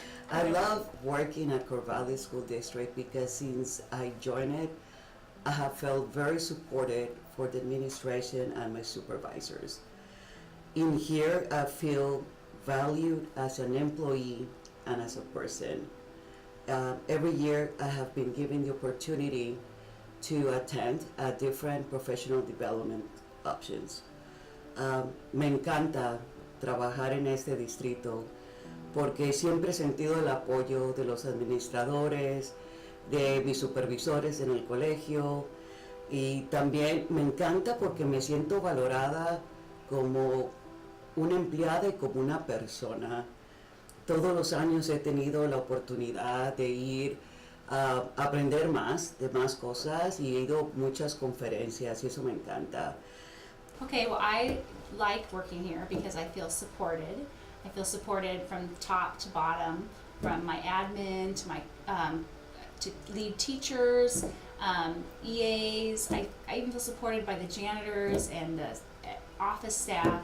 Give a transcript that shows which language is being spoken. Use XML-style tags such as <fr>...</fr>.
<en>I love working at Corvallis School District because since I joined it, I have felt very supported for the administration and my supervisors. In here, I feel valued as an employee and as a person. Every year, I have been given the opportunity to attend different professional development options.</en> <es>Me encanta trabajar en este distrito porque siempre he sentido el apoyo de los administradores, de mis supervisores en el colegio, y también me encanta porque me siento valorada como una empleada y como una persona. Todos los años he tenido la oportunidad de ir a aprender más de más cosas, y he ido a muchas conferencias y eso me encanta.</es> <en>Okay, well, I like working here because I feel supported. I feel supported from top to bottom, from my admin to my to lead teachers, EAs. I even feel supported by the janitors and the office staff.</en>